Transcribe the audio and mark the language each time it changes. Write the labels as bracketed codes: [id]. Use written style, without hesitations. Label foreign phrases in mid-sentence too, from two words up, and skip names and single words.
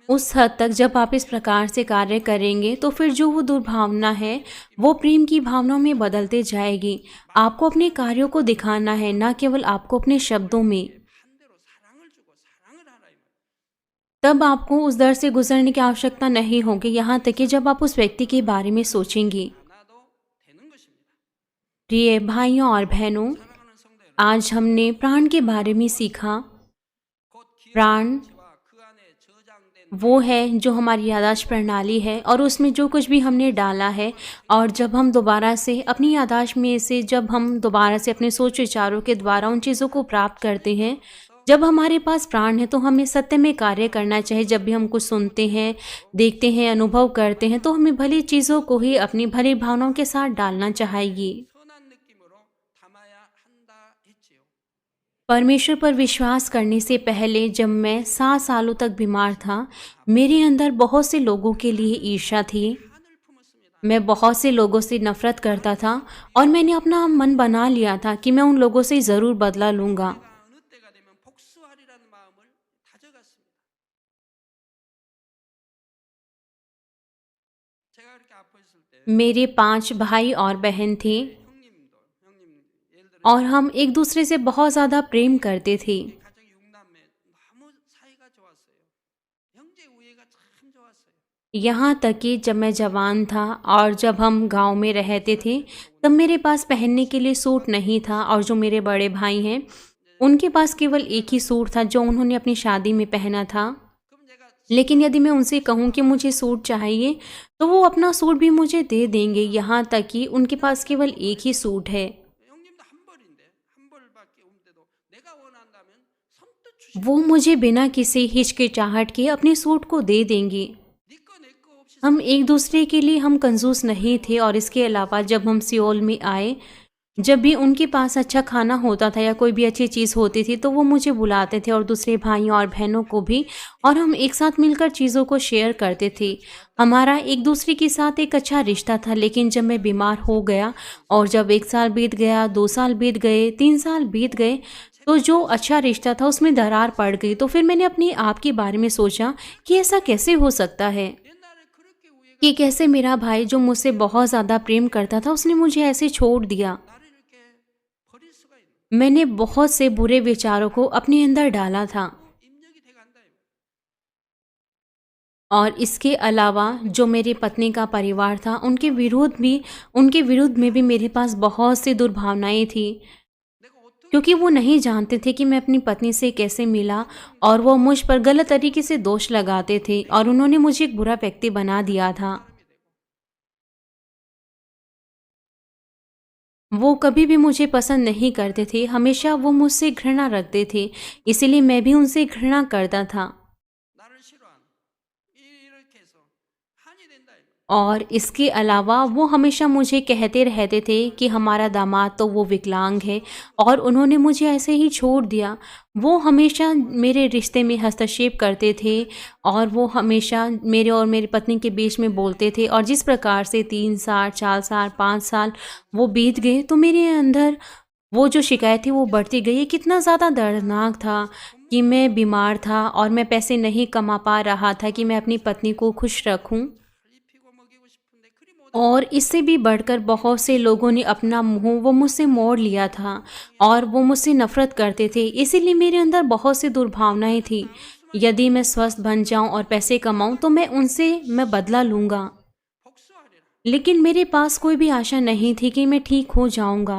[hi] उस हद तक जब आप इस प्रकार से कार्य करेंगे, तो फिर जो वो दुर्भावना है, वो प्रेम की भावनाओं में बदलते जाएगी। आपको अपने कार्यों को दिखाना है, ना केवल आपको अपने शब्दों में। [ko] 반대로 사랑을 주고 사랑을 하라 이 말이에요. [hi] तब आपको उस दर से गुजरने की आवश्यकता नहीं होगी, यहाँ तक कि जब आप उस व्यक्ति के बारे में सोचेंगे। [ko] 않아도 되는 것입니다. [hi] प्रिय भाइयों और बहनों, [ko] 사랑하는 성도 여러분, [hi] आज हमने प्राण के बारे में सीखा। [ko] 곧 기억 [hi] प्राण [ko] 장치와 그 안에 저장된 [hi] वो है जो हमारी याददाश्त प्रणाली है, और उसमें जो कुछ भी हमने डाला है, और जब हम दोबारा से अपनी याददाश्त में से जब हम दोबारा से अपने सोच विचारों के द्वारा उन चीज़ों को प्राप्त करते हैं, जब हमारे पास प्राण है, तो हमें सत्य में कार्य करना चाहिए। जब भी हम कुछ सुनते हैं, देखते हैं, अनुभव करते हैं, तो हमें भली चीज़ों को ही अपनी भली भावनाओं के साथ डालना चाहिए। [ko] 선한 느낌으로 담아야 한다 했지요. [hi] परमेश्वर पर विश्वास करने से पहले जब मैं 7 सालों तक बीमार था, मेरे अंदर बहुत से लोगों के लिए ईर्ष्या थी। [ko] 한을 품었습니다. [hi] मैं बहुत से लोगों से नफरत करता था, और मैंने अपना मन बना लिया था कि मैं उन लोगों से ज़रूर बदला लूँगा। [ko] 내가 어느 때가 되면 복수하리라는 마음을 다져갔습니다. 제가 이렇게 아파 있을 때 [hi] मेरे 5 भाई और बहन थे, [ko] 형님 예를 들어 [hi] और हम एक दूसरे से बहुत ज़्यादा प्रेम करते थे। [ko] 가족 6남매 너무 사이가 좋았어요. 형제 우애가 참 좋았어요. [hi] यहाँ तक कि जब मैं जवान था और जब हम गांव में रहते थे, तब मेरे पास पहनने के लिए सूट नहीं था, और जो मेरे बड़े भाई हैं, उनके पास केवल एक ही सूट था जो उन्होंने अपनी शादी में पहना था। [ko] 그럼 제가 [hi] लेकिन यदि मैं उनसे कहूँ कि मुझे सूट चाहिए, तो वो अपना सूट भी मुझे दे देंगे। यहाँ तक कि उनके पास केवल एक ही सूट है। [ko] 형님도 한 벌인데 한 벌밖에 없는데도 내가 원한다면 선뜻 주시. [hi] वो मुझे बिना किसी हिचकिचाहट के अपने सूट को दे देंगे। [ko] 니꺼 내꺼 없이 [hi] हम एक दूसरे के लिए हम कंजूस नहीं थे। और इसके अलावा जब हम सियोल में आए, जब भी उनके पास अच्छा खाना होता था या कोई भी अच्छी चीज़ होती थी, तो वो मुझे बुलाते थे, और दूसरे भाइयों और बहनों को भी, और हम एक साथ मिलकर चीज़ों को शेयर करते थे। हमारा एक दूसरे के साथ एक अच्छा रिश्ता था। लेकिन जब मैं बीमार हो गया, और जब 1 साल बीत गया, 2 साल बीत गए, 3 साल बीत गए, तो जो अच्छा रिश्ता था उसमें दरार पड़ गई। तो फिर मैंने अपने आप के बारे में सोचा कि ऐसा कैसे हो सकता है [ko] 옛날에 그렇게 우애가 [hi] कि कैसे मेरा भाई जो मुझसे बहुत ज़्यादा प्रेम करता था, उसने मुझे ऐसे छोड़ दिया। [ko] 나를 이렇게 버릴 수가 있는 [hi] मैंने बहुत से बुरे विचारों को अपने अंदर डाला था। [ko] 입력이 돼 간다. [hi] और इसके अलावा जो मेरी पत्नी का परिवार था, उनके विरुद्ध में भी मेरे पास बहुत सी दुर्भावनाएं थी, [ko] 내가 어떻게 [hi] क्योंकि वो नहीं जानते थे कि मैं अपनी पत्नी से कैसे मिला, और वो मुझ पर गलत तरीके से दोष लगाते थे, और उन्होंने मुझे एक बुरा व्यक्ति बना दिया था। वो कभी भी मुझे पसंद नहीं करते थे, हमेशा वो मुझसे घृणा रखते थे, इसीलिए मैं भी उनसे घृणा करता था। [ko] 나를 싫어하는 이렇게 해서 한이 된다. [hi] और इसके अलावा वो हमेशा मुझे कहते रहते थे कि हमारा दामाद तो वो विकलांग है, और उन्होंने मुझे ऐसे ही छोड़ दिया। वो हमेशा मेरे रिश्ते में हस्तक्षेप करते थे, और वो हमेशा मेरे और मेरी पत्नी के बीच में बोलते थे। और जिस प्रकार से 3 साल, 4 साल, 5 साल वो बीत गए, तो मेरे अंदर वो जो शिकायत थी वो बढ़ती गई। ये कितना ज़्यादा दर्दनाक था कि मैं बीमार था, और मैं पैसे नहीं कमा पा रहा था कि मैं अपनी पत्नी को खुश रखूं। [ko] 입히고 먹이고 싶은데 그리 못 [hi] और इससे भी बढ़कर बहुत से लोगों ने अपना मुंह वो मुझसे मोड़ लिया था, और वो मुझसे नफरत करते थे। इसीलिए मेरे अंदर बहुत सी दुर्भावनाएं थी। यदि मैं स्वस्थ बन जाऊं और पैसे कमाऊं, तो मैं बदला लूँगा। [ko] 복수하리라. [hi] लेकिन मेरे पास कोई भी आशा नहीं थी कि मैं ठीक हो जाऊंगा।